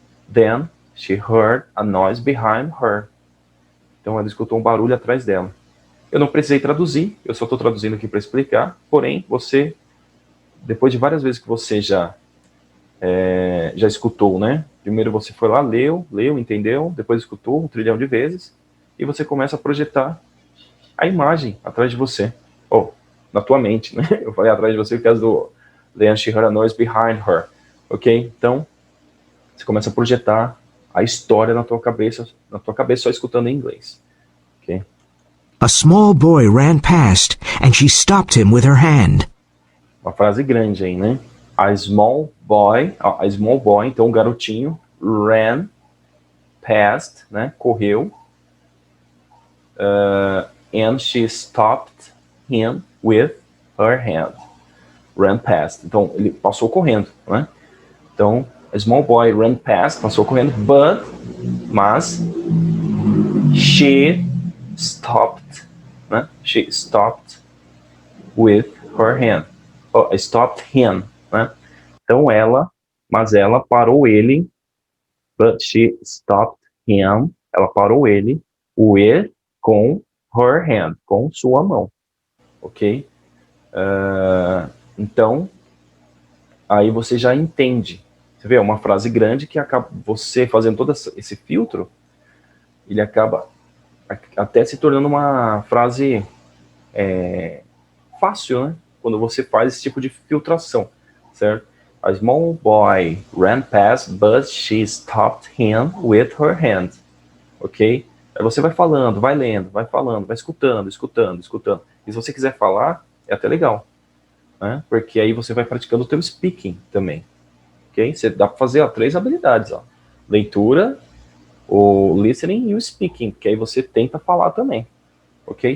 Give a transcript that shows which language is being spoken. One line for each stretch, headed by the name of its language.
English: Then, she heard a noise behind her.
Portuguese: Então, ela escutou um barulho atrás dela. Eu não precisei traduzir, eu só estou traduzindo aqui para explicar. Porém, você, depois de várias vezes que você já escutou, né? Primeiro você foi lá, leu, entendeu, depois escutou 1 trilhão de vezes, e você começa a projetar a imagem atrás de você. Na tua mente, né? Eu falei atrás de você por causa do
English: Then she heard a noise behind her.
Portuguese: Ok? Então, você começa a projetar a história na tua cabeça só escutando em inglês. Ok?
English: A small boy ran past, and she stopped him with her hand.
Portuguese: Uma frase grande aí, né?
English: A small boy,
Portuguese: então um garotinho,
English: ran past,
Portuguese: né? Correu.
English: And she stopped him with her hand. Ran past.
Portuguese: Então, ele passou correndo, né? Então,
English: a small boy ran past,
Portuguese: passou correndo, mas,
English: she stopped,
Portuguese: né?
English: She stopped with her hand. Stopped him, né?
Portuguese: Então, ela parou ele,
English: but she stopped him,
Portuguese: ela parou ele, com
English: her hand,
Portuguese: com sua mão, ok? Então, aí você já entende. Você vê, é uma frase grande que acaba, você fazendo todo esse filtro, ele acaba até se tornando uma frase fácil, né? Quando você faz esse tipo de filtração, certo?
English: A small boy ran past, but she stopped him with her hand, ok?
Portuguese: Aí você vai falando, vai lendo, vai falando, vai escutando. E se você quiser falar, é até legal, né? Porque aí você vai praticando o teu speaking também, ok? Você dá para fazer 3 habilidades, ó. Leitura, o listening e o speaking, que aí você tenta falar também, ok?